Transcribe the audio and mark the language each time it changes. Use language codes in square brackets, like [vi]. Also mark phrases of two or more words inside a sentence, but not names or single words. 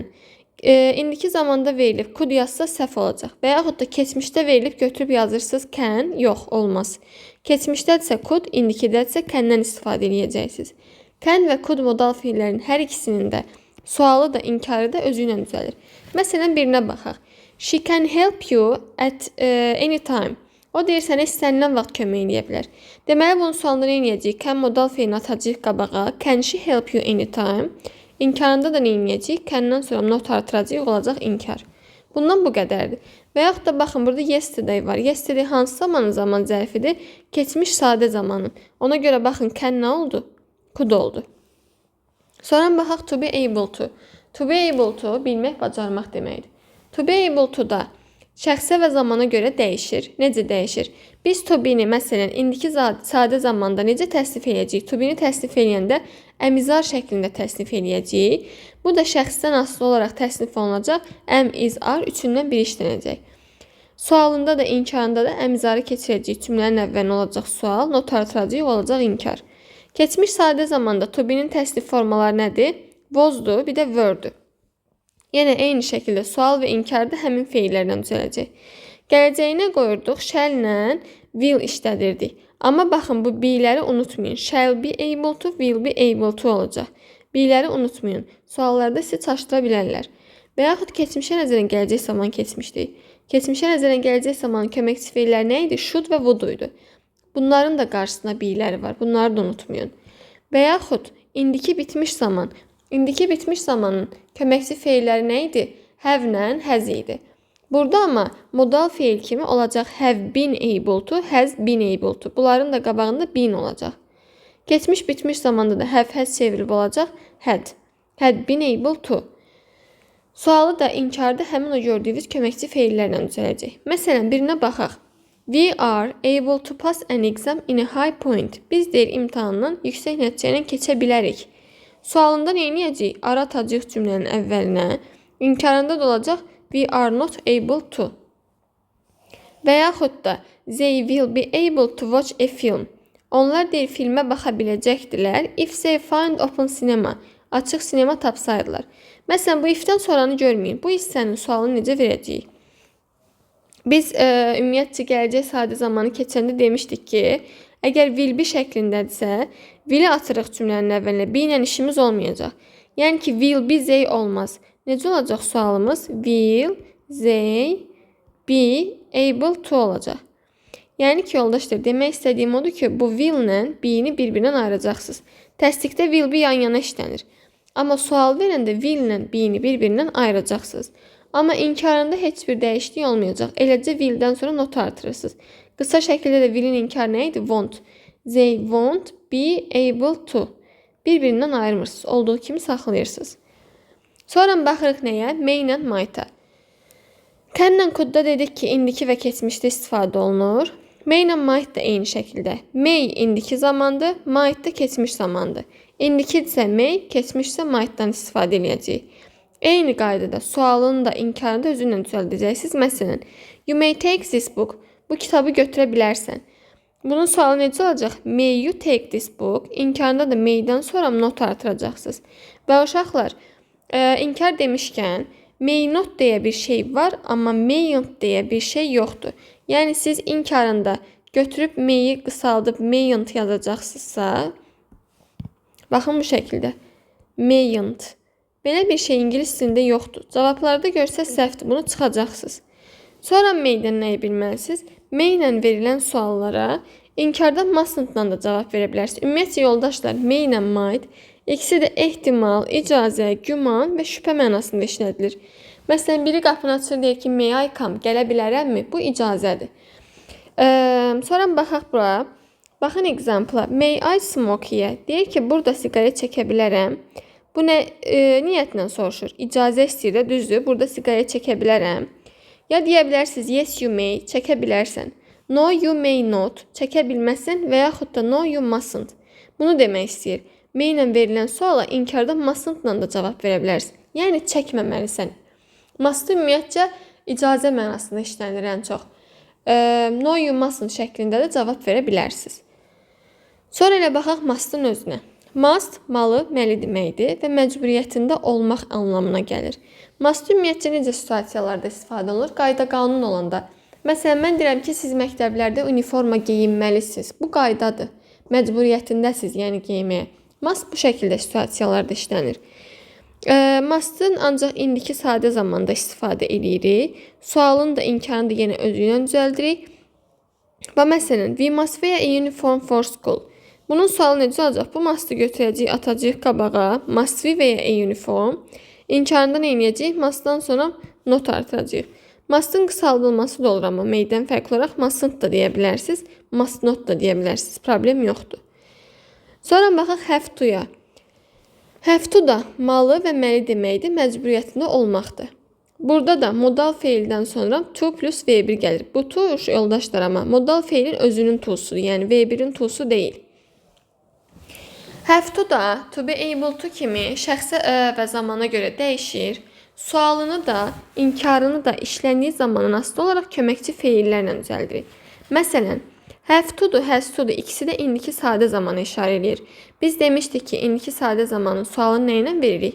[az] İndiki zamanda verilib could yazsa səhv olacaq. Və yaxud da keçmişdə verilib götürüb yazırsınız can, yox, olmaz. Keçmişdədirsə could, indikidədirsə can-dən istifadə edəcəksiniz. Can və could modal feillərin hər ikisinin də sualı da, inkarı da özü ilə düzəlir. Məsələn, birinə baxaq. [en] She can help you at any time. [az] O deyir, sənə istənilən vaxt kömək edə bilər. Deməli, bunun sualını nə edəcəyik? Can modal feilini atacağıq qabağa. [en] Can she help you anytime? [az] İnkarında da nə edəcəyik? Can'dan sonra not artıracağıq, olacaq inkar. Bundan bu qədərdir. Və yaxud da baxın, burada yesterday var. Yesterday hansı zamanın zaman zərfidir? Keçmiş sadə zamanın. Ona görə baxın, can nə oldu? Could oldu. Sonra baxaq [en] to be able to. To be able to [az] bilmək, bacarmaq deməkdir. [en] To be able to [az] da şəxsə və zamana görə dəyişir. Necə dəyişir? Biz [en] to be- [az] ni məsələn indiki sadə zamanda necə təsnif edəcəyik? [en] To be- [az] ni təsnif edəndə əmizar şəklində təsnif edəcəyik. Bu da şəxsdən asılı olaraq təsnif olunacaq. [en] Am, is, are [az] üçündən biri işlənəcək. Sualında da, inkarında da əmizarı keçirəcəyik. Cümlənin əvvəlinə olacaq sual, not artıracağıq, olacaq inkar. Keçmiş sadə zamanda [en] to be- [az] nin təsnif formaları nədir? Was-dur, bir də were-dur. Yenə eyni şəkildə sual və inkarda həmin feillərlə düzələcək. Gələcəyinə qoyurduq, shall-lə will işlədirdik. Amma baxın, bu be-ləri unutmayın. [en] Shall be able to, will be able to olacaq. [az] Be-ləri unutmayın. Suallarda sizi çaşdıra bilərlər. Və yaxud keçmişə nəzərən gələcək zaman keçmişdik. Keçmişə nəzərən gələcək zamanın köməkçi feillər nə idi? Should və would idi. Bunların da qarşısına be-ləri var. Bunları da unutmayın. Və yaxud indiki bitmiş zaman. İndiki bitmiş zamanın köməkçi feilləri nə idi? Have-lə has idi. Burada amma modal feil kimi olacaq [en] have been able to, has been able to. [az] Bunların da qabağında been olacaq. Keçmiş bitmiş zamanda da [en] have has [az] çevrilib olacaq had. [en] Had been able to. [az] Sualı da inkarda həmin o gördüyünüz köməkçi feillərlə düzələcək. Məsələn, birinə baxaq. [en] We are able to pass an exam in a high point. [az] Biz deyir imtahandan yüksək nəticə ilə keçə bilərik. Sualında nə edəcəyik? Ara atacağıq cümlənin əvvəlinə. İnkarında da olacaq [en] we are not able to. Və yaxud da they will be able to watch a film. [az] Onlar deyir filmə baxa biləcəkdilər [en] if they find open cinema. [az] Açıq sinema tapsaydılar. Məsələn, bu if-dən sonranı görməyin. Bu hissənin sualını necə verəcəyik? Biz ümumiyyətcə gələcək sadə zamanı keçəndə demişdik ki, əgər [en] will be [az] şəklindədirsə, will-i atırıq cümlənin əvvəlinə, be ilə işimiz olmayacaq. Yəni ki, [en] will be they [az] olmaz. Necə olacaq sualımız? [en] Will they be able to olacaq. [az] Yəni ki, yoldaşlar, demək istədiyim odur ki, bu will-lə be-ni bir-birindən ayıracaqsınız. Təsdiqdə [en] will be [az] yan-yana işlənir. Amma sual verəndə will-lə be-ni bir-birindən ayıracaqsınız. Amma inkarında heç bir dəyişiklik olmayacaq. Eləcə will-dən sonra not artırırsınız. Qısa şəkildə də will-in inkarı nə idi? [en] Won't. They won't be able to. [az] Bir-birindən ayırmırsınız. Olduğu kimi saxlayırsınız. Sonra baxırıq nəyə? May ilə might-a. Can-lə could-da dedik ki, indiki və keçmişdə istifadə olunur. May ilə might da eyni şəkildə. May indiki zamandır, might da keçmiş zamandır. İndiki isə may, keçmişsə might-dan istifadə edəcəyik. Eyni qaydada sualını da, inkarını da özünlə düzəldəcəksiniz. Məsələn, [en] you may take this book. [az] Bu kitabı götürə bilərsən. Bunun sualı necə olacaq? [en] May you take this book? [az] İnkarında da may-dən sonra not artıracaqsınız. Və uşaqlar, inkar demişkən, [en] may not [az] deyə bir şey var, amma mayn't deyə bir şey yoxdur. Yəni siz inkarında götürüb may-i qısaldıb mayn't yazacaqsınızsa, baxın bu şəkildə. Mayn't. Belə bir şey ingilis dilində yoxdur. Cavablarda görsəz səhvdir. Bunu çıxacaqsınız. Sonra may-dən nəyi bilməlisiniz? May ilə verilən suallara inkarda mustn't-la da cavab verə bilərsiniz. Ümumiyyətcə yoldaşlar, may ilə might ikisi də ehtimal, icazə, güman və şübhə mənasında işlədilir. Məsələn, biri qapını açır, deyir ki, [en] may I come, [az] gələ bilərəmmi? Bu icazədir. Sonra baxaq bura. Baxın example-a. [en] May I smoke here? [az] Deyir ki, burada siqaret çəkə bilərəm. Bu nə niyyətlə soruşur? İcazə istəyir də, düzdür. Burada siqaret çəkə bilərəm. Ya deyə bilərsiniz, [en] yes you may, [az] çəkə bilərsən. [en] No you may not, [az] çəkə bilməsin və yaxud da [en] no you mustn't. [az] Bunu demək istəyir. May ilə verilən suala inkarda mustn't-la da cavab verə bilərsən. Yəni çəkməməlisən. Must ümumiyyətcə icazə mənasında işlənir ən çox. [en] No you mustn't [az] şəklində də cavab verə bilərsiniz. Sonra elə baxaq must'ın özünə. Must malı, məli deməkdir və məcburiyyətində olmaq anlamına gəlir. Must ümumiyyətcə necə situasiyalarda istifadə olunur? Qayda qanun olanda. Məsələn, mən deyirəm ki, siz məktəblərdə uniforma geyinməlisiniz. Bu qaydadır. Məcburiyyətindəsiz, yəni geyməyə. Must bu şəkildə situasiyalarda işlənir. Must'ın ancaq indiki sadə zamanda istifadə edirik. Sualın da inkarını da yenə özü ilə düzəldirik. Və məsələn, [en] we must wear a uniform for school. [az] Bunun sualı necə olacaq? Bu must'ı götürəcəyik, atacağıq qabağa. [en] Must we wear a uniform. [az] İnkarında nə edəcəyik? Must'dan sonra not artıracağıq. Must'ın qısaldılması da olur, amma may'dən fərqli olaraq mustn't da deyə bilərsiniz. [en] Must not [az] da deyə bilərsiniz. Problem yoxdur. Sonra baxaq [en] have to- [az] ya. [en] Have to [az] da malı və məli deməkdir, məcburiyyətində olmaqdır. Burada da modal feildən sonra [en] to plus V1 [az] gəlir. Bu to yoldaşlar, amma modal feilin özünün to'sudur, yəni V1'in to'su deyil. [en] Have to [az] da [en] to be able to [az] kimi şəxsə və zamana görə dəyişir. Sualını da, inkarını da işləndiyi zamanın asılı olaraq köməkçi feillərlə düzəldirik. Məsələn, [en] have to- [az] dur, [en] has to- [az] dur. İkisi də indiki sadə zamana işarə edir. Biz demişdik ki, indiki sadə zamanın sualını nə ilə veririk?